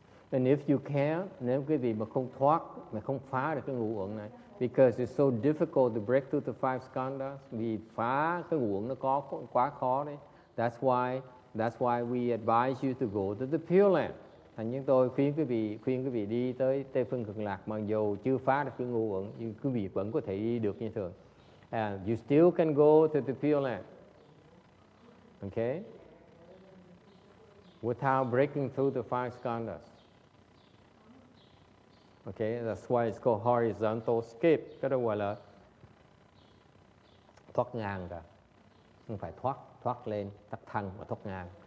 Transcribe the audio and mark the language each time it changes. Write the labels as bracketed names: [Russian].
[English] And if you can't, [Vietnamese] nếu quý vị mà không thoát, mà không phá được cái ngũ uẩn này, [English] because it's so difficult to break through the five skandhas, [Vietnamese] vì phá cái ngũ uẩn nó có quá khó đấy. [English] That's why we advise you to go to the Pure Land. [Vietnamese] Thành như tôi khuyên quý vị đi tới Tây Phương Cực Lạc, mặc dù chưa phá được cái ngũ uẩn, nhưng quý vị vẫn có thể đi được như thường. [English] And you still can go to the Pure Land. Okay? Without breaking through the five skandhas. Okay, that's why it's called horizontal escape. [Vietnamese] Cái đó gọi là thoát ngang cả. Không phải thoát lên, tắt thăng mà thoát ngang.